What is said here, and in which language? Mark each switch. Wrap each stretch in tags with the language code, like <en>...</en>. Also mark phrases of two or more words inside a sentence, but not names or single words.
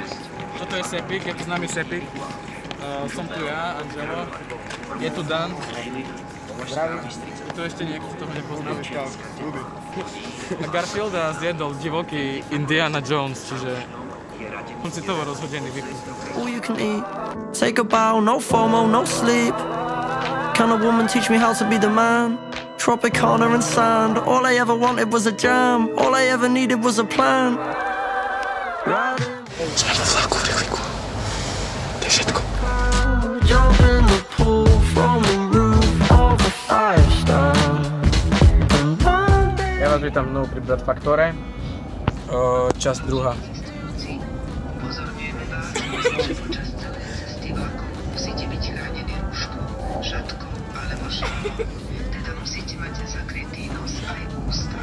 <sk>Toto je Sepik, je tu s nami Sepik. Som tu ja, Angelo. Je tu Dan. Zdravím. Je tu ešte niekto, kto ho nepozná. A Garfielda zjedol divoký Indiana Jones, čiže on si toho rozhodený vypnúť.</sk> <en>All you can eat. Take a bow, no FOMO, no sleep. Can a woman teach me how to be the man? Tropicana and sand. All I ever wanted was a jam. All I ever needed was a plan.</en> <sk>Sme vo vlaku v rýchliku. To je všetko.</sk> <en>Jump in the pool from the roof of a 5-star.</en> <sk>Ja vás vítam znovu pri Brad Faktore. Časť druhá. Upozorňujeme vás na počas cesty vlakom musíte byť chránení rúškom, šatkom alebo šálom. Teda musíte mať zakrytý nos aj ústa.</sk>